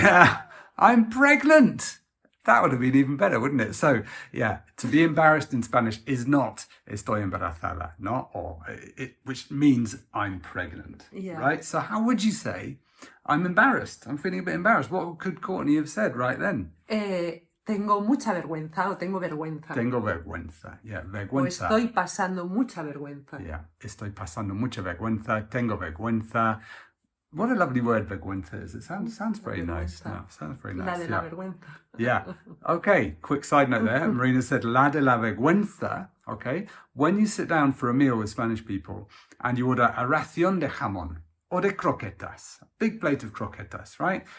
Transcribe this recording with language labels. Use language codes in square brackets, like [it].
[en] Yeah, I'm pregnant. That would have been even better, wouldn't it? So, yeah, to be embarrassed in Spanish is not [es] estoy embarazada, [en] no, or which means I'm pregnant, right? So how would you say I'm embarrassed? I'm feeling a bit embarrassed. What could Courtney have said right then? [es] Tengo mucha vergüenza o tengo vergüenza. Tengo vergüenza, yeah, vergüenza. O estoy pasando mucha vergüenza. Yeah, estoy pasando mucha vergüenza, tengo vergüenza. [en] What a lovely word vergüenza is. It sounds very nice. No, sounds very nice. [es] La de la vergüenza. [en] Yeah. Okay, quick side note there. Marina said [es] la de la vergüenza. [en] Okay. When you sit down for a meal with Spanish people and you order a [es] ración de jamón [en] or [es] de croquetas, [en] a big plate of croquetas, right?